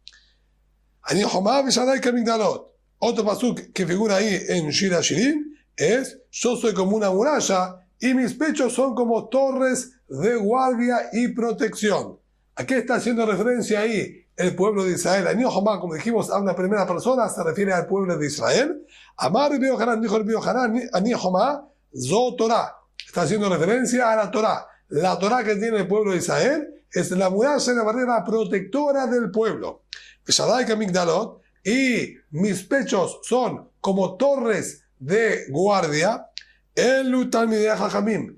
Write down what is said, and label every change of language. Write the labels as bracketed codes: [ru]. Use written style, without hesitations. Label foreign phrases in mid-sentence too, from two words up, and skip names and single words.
[es] Otro pasuk que figura ahí en Shir HaShirim es: yo soy como una muralla y mis pechos son como torres de guardia y protección. ¿A qué está haciendo referencia ahí el pueblo de Israel? [he] אני חומה, [es] como dijimos, a una primera persona, se refiere al pueblo de Israel. [he] אמר רבי יוחנן, [es] dijo Rabbi Yohanan, [he] אני חומה זו תורה. [es] Está haciendo referencia a la Torah. La Torah que tiene el pueblo de Israel es la muralla y la barrera protectora del pueblo. Y mis pechos son como torres de guardia. El [he] תלמידי חכמים.